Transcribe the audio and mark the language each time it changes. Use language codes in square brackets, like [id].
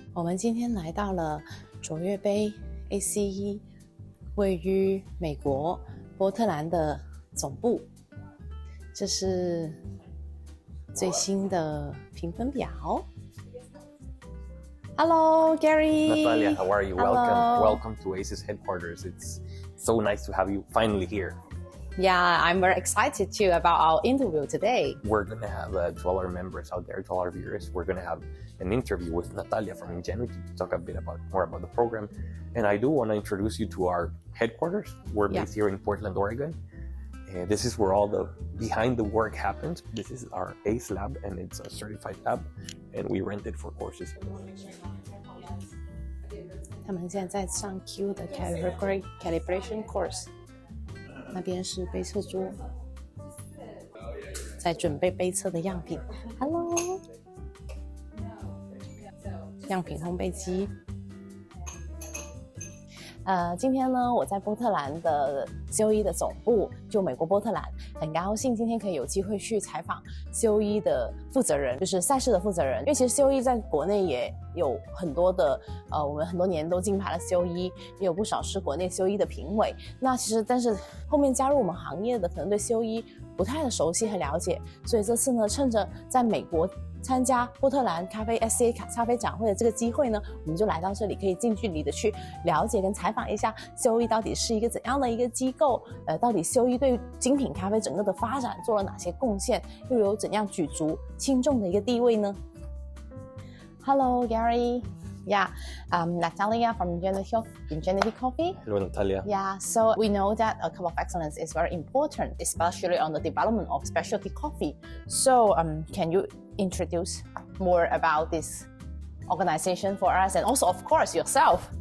[zh] 们今天来到了卓越杯 ACE 位于美国波特兰的总部，这是最新的评分表。 [en] Hello, Gary. Natalia, how are you? Hello. Welcome to ACE's headquarters. It's so nice to have you finally here. Yeah, I'm very excited too about our interview today. We're going to have to all our members out there, to all our viewers, we're going to have an interview with Natalia from Ingenuity to talk a bit more about the program. And I do want to introduce you to our headquarters. We're based here in Portland, Oregon. This is where all the behind the work happens. This is our ACE lab, and it's a certified lab, and we rent it for courses. [zh] 他们现在在上 Q 的 calibration course， 那边是杯测桌，在准备杯测的样品。 Hello， 样品烘焙机。今天呢，我在波特兰的 COE 的总部，就美国波特兰，很高兴今天可以有机会去采访 COE 的负责人，就是赛事的负责人。因为其实 COE 在国内也有很多的，我们很多年都金牌了 COE， 也有不少是国内 COE 的评委。那其实，但是后面加入我们行业的，可能对 COE 不太的熟悉和了解，所以这次呢，趁着在美国参加波特兰咖啡 SCA 咖啡展会的这个机会呢，我们就来到这里，可以近距离的去了解跟采访一下 COE 到底是一个怎样的一个机构，到底 COE 对精品咖啡整个的发展做了哪些贡献，又有怎样举足轻重的一个地位呢？ [en] Hello, Gary. Yeah, Natalia from Ingenuity Coffee. Hello, Natalia. Yeah, so we know that a cup of excellence is very important, especially on the development of specialty coffee. So, can you introduce more about this organization for us, and also, of course, yourself?